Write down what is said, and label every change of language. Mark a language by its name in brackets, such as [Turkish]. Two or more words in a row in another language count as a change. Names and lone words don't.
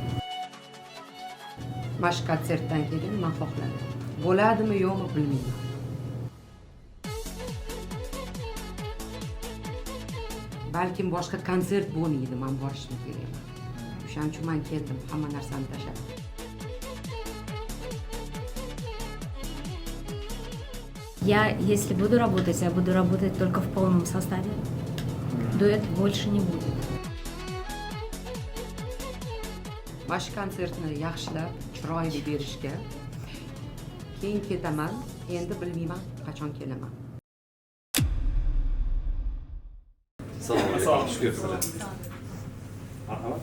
[Uzbek] Mana shu konsertdan keyin men xohladim. Bo'ladimi yo'qmi bilmayman. Balkim boshqa konsert bo'lmaydi, men borishim kerak. O'shaning uchun men keldim, hamma narsani tashlab. [Russian] Если буду работать, я буду работать только в полном составе. Дуэт больше не будет. [Uzbek] Mana shu konsertni yaxshilab, chiroyli berishga keyin ketaman. Endi bilmayman qachon kelaman. Assalomu alaykum. Shukur sizlar. Marhamat.